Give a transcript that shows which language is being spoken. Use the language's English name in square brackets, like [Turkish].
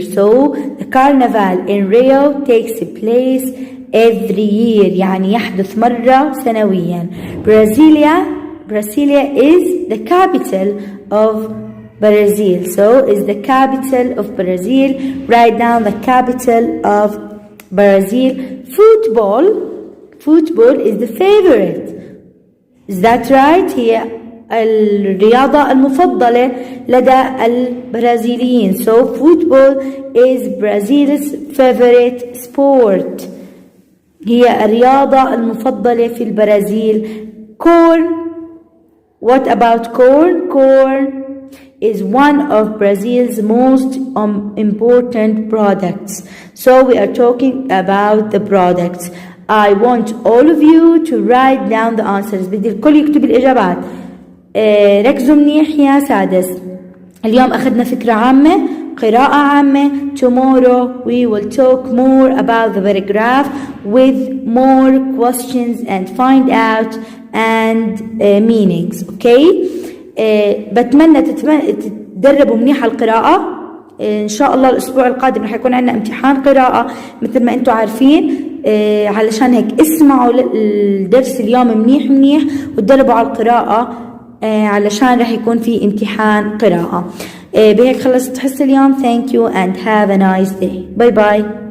[English] So the carnival in Rio takes place every year، [Arabic] يعني يحدث مرة سنويا. [English] Brasilia is the capital of Brazil. So is the capital of Brazil. Write down the capital of Brazil. Football is the favorite. Is that right? [Arabic] هي الرياضة المفضلة لدى البرازيليين. [English] So football is Brazil's favorite sport. [Arabic] هي الرياضة المفضلة في البرازيل. [English] Corn. What about corn? Corn is one of Brazil's most important products. So we are talking about the products. I want all of you to write down the answers. [Arabic] بدي الكل يكتب الإجابات. ركزوا منيح يا سادس. اليوم أخذنا فكرة عامة، قراءة عامة. [English] Tomorrow we will talk more about the paragraph with more questions and find out and meanings. Okay? [Arabic] بتمنى تتدربوا منيح على القراءة. إن شاء الله الأسبوع القادم رح يكون عندنا امتحان قراءة مثل ما أنتم عارفين. علشان هيك اسمعوا الدرس اليوم منيح وتدربوا على القراءة علشان رح يكون في امتحان قراءة. بهيك خلصت حصة اليوم. [English] Thank you and have a nice day. Bye bye.